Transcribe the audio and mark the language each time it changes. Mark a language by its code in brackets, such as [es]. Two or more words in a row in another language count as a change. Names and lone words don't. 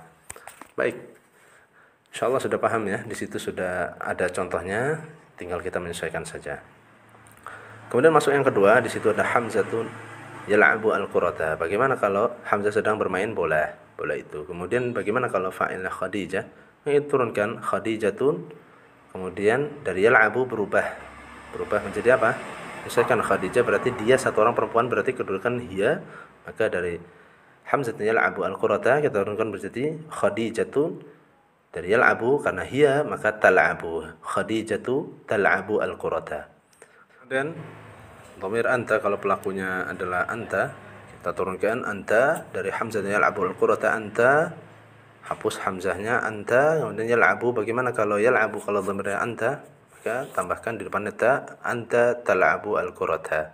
[id] Baik. Insyaallah sudah paham ya. Di situ sudah ada contohnya, tinggal kita menyesuaikan saja. Kemudian masuk yang kedua, di situ ada [ar] حمزةُ يلعبُ الكرةَ. [id] Bagaimana kalau hamzah sedang bermain bola? Bola itu. Kemudian bagaimana kalau fa'ilnya Khadijah? Kita turunkan Khadijatun. Kemudian dari yal'abu berubah menjadi apa? Misalkan Khadijah berarti dia satu orang perempuan, berarti kedudukan hiya. Maka dari [ar] حمزةُ يلعبُ الكرةَ [id] kita turunkan menjadi Khadijatun. Dari yal'abu karena hiya maka tal'abu. [ar] خديجةُ تلعبُ الكرةَ. [id] Kemudian dhamir anta, kalau pelakunya adalah anta, kita turunkan anta dari [ar] حمزة يلعب الكرة, [id] anta, hapus hamzahnya anta, kemudian yal'abu. Bagaimana kalau yal'abu, kalau dhamirnya anta, maka tambahkan di depannya ta, [ar] أنتَ تلعبُ الكرةَ.